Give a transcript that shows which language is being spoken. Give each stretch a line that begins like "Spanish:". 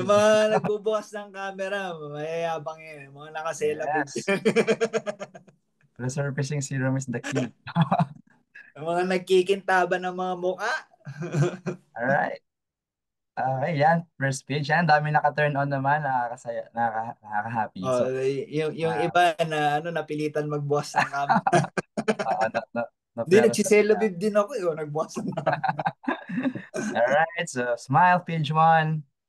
Filipino: Yung mga nagbubukas ng camera, mayayabang yun. Mga naka-selabib.
English: Yes. Resurfacing serum is the key.
Filipino: Yung mga nagkikintaban ng mga mukha.
English: Alright. Okay,
Filipino: yan.
English: First page.
Filipino: Yan, dami naka-turn on naman. Nakakasaya, nakaka-happy. Oh, So, yung iba na napilitan magbukas ng camera. Hindi, nagsiselabib din ako. Nagbukas ng camera.
English: Alright, so smile, page 1.